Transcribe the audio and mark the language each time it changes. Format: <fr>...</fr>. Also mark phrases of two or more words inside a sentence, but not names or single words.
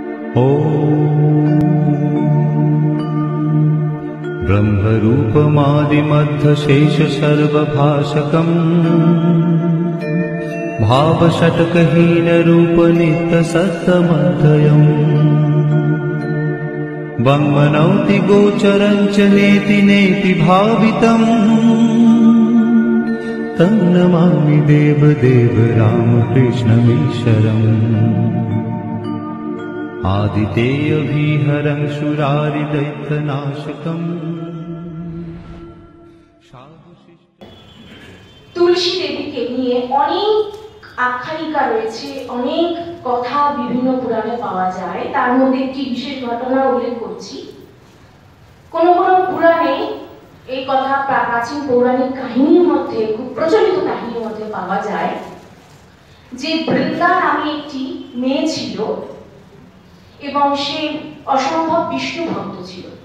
<sa>ब्रह्मरूपमादिमध्यशेषसर्वभाषकम् भावषट्कहीनरूपनित्यसत्त्वमध्ययम् वङ्मनौति गोचरम् च नेति नेति भावितम् तन्नमामि देवदेव रामकृष्णमीश्वरम् आदितेयविहरं सुरारिदैत्यनाशकम्।</sa> <bn>তুলসী দেবীকে নিয়ে অনেক আখ্যায়িকা রয়েছে, অনেক কথা বিভিন্ন পুরাণে পাওয়া যায়। তার মধ্যে একটি বিশেষ ঘটনা উল্লেখ করছি। কোন কোন পুরাণে এই কথা প্রাচীন পৌরাণিক কাহিনীর মধ্যে, খুব প্রচলিত কাহিনীর মধ্যে পাওয়া যায় যে বৃন্দা নামে একটি মেয়ে ছিল এবং সে অসম্ভব বিষ্ণু ভক্ত ছিল।</bn>